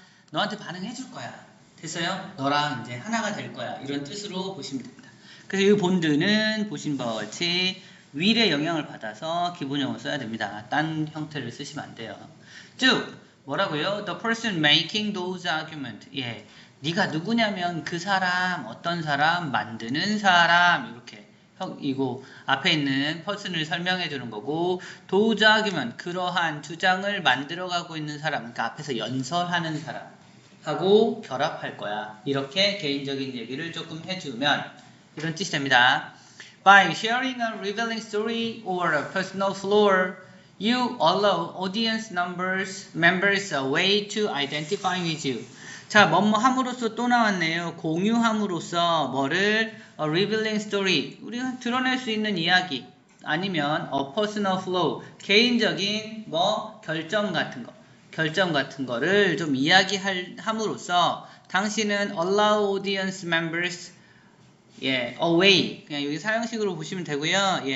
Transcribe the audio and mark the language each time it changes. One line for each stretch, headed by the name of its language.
Korean: 너한테 반응해 줄 거야. 됐어요? 너랑 이제 하나가 될 거야. 이런 뜻으로 보시면 됩니다. 그래서 이 bond는 보신 바와 같이 will의 영향을 받아서 기본형을 써야 됩니다. 딴 형태를 쓰시면 안 돼요. 즉 뭐라고요?
English: The person making those argument.
Korean: 예, 네가 누구냐면 그 사람, 어떤 사람, 만드는 사람 이렇게 이거 앞에 있는 person을 설명해 주는 거고, 도자기면 그러한 주장을 만들어가고 있는 사람, 그러니까 앞에서 연설하는 사람하고 결합할 거야. 이렇게 개인적인 얘기를 조금 해주면 이런 뜻이 됩니다.
English: By sharing a revealing story or a personal flaw, you allow audience members a way to identify with you.
Korean: 자, 뭐뭐 함으로써 또 나왔네요. 공유함으로써 뭐를
English: a revealing story,
Korean: 우리가 드러낼 수 있는 이야기, 아니면
English: a personal flaw,
Korean: 개인적인 뭐 결점 같은 거를 좀 이야기함으로써 당신은
English: allow audience members away,
Korean: 그냥 여기 사형식으로 보시면 되고요.